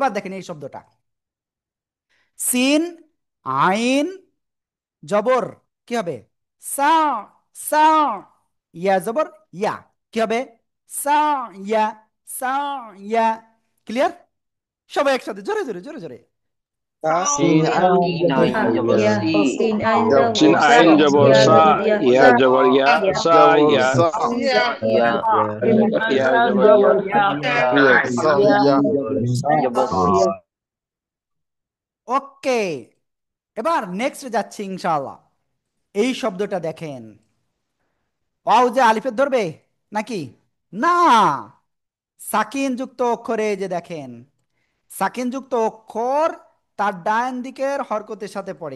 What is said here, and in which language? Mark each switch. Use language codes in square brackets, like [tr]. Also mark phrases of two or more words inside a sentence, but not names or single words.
[bn] এবার দেখেন এই শব্দটা, [ar] سين عين جبر [bn] কি হবে? [ar] سا، سا، يا جبر يا [bn] কি হবে? [ar] سا يا، سا يا. ক্লিয়ার? [bn] সবাই একসাথে জোরে জোরে জোরে জোরে। [ar] سين عين جبر سي سين عين جبر سا يا جبر يا سا جبر ya سا يا يا جبر يا يا سا يا jabor [bn] ওকে, এবার নেক্সট যাচ্ছি ইনশাআল্লাহ। এই শব্দটা দেখেন, ওয়াও যে আলিফের ধরবে নাকি? না, সাকিন যুক্ত অক্ষরে এই যে দেখেন, সাকিন যুক্ত অক্ষর তার ডান দিকের হরকতের সাথে পড়ে।